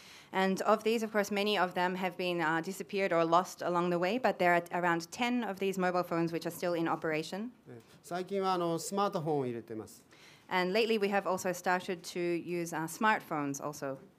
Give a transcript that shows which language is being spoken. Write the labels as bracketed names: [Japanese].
[English] And of these, of course, many of them have been disappeared or lost along the way, but there are around 10 of these mobile phones which are still in operation. [Japanese] 最近はスマートフォンを入れてます。 [English] And lately we have also started to use smartphones also.